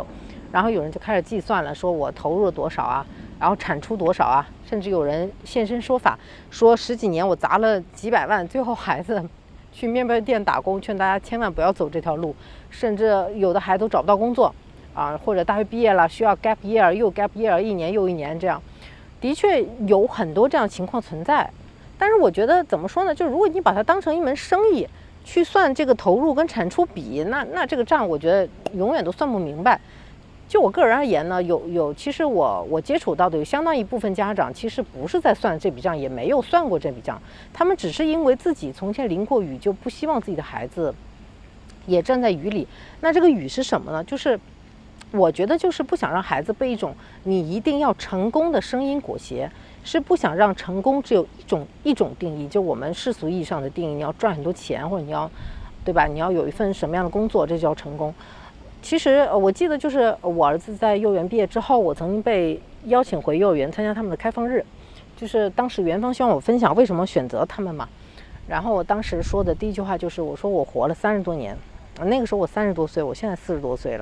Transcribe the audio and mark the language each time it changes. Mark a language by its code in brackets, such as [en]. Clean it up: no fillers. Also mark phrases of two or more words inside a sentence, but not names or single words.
[zh] 然後有人就開始計算了，說我投入了多少啊，然後產出多少啊，甚至有人現身說法，說10幾年我砸了幾百萬，最後孩子去麵包店打工，勸大家千萬不要走這條路，甚至有的孩子都找不到工作。或者大學畢業了需要 [en] gap year [zh] 又 [en] gap year [zh] 一年又一年，這樣的確有很多這樣的情況存在。但是我覺得怎麼說呢，就如果你把它當成一門生意去算這個投入跟產出比，那這個賬我覺得永遠都算不明白。就我個人而言呢，其實我接觸到的有相當一部分家長其實不是在算這筆賬，也没有算过這筆賬，他們只是因為自己從前淋過雨，就不希望自己的孩子也站在雨裡。那這個雨是什麼呢？就是我覺得就是不想讓孩子被一種你一定要成功的聲音裹挟，是不想讓成功只有一種定義，就我们世俗意义上的定義，你要賺很多錢，或者你要，對吧？你要有一份什麼樣的工作，這叫成功。其實我記得就是我兒子在幼兒園畢業之後，我曾經被邀請回幼兒園參加他們的開放日，就是當時園方希望我分享為什麼選擇他們嘛。然後我當時說的第一句話就是我說我活了30多年，那個時候我30多歲，我現在40多歲了。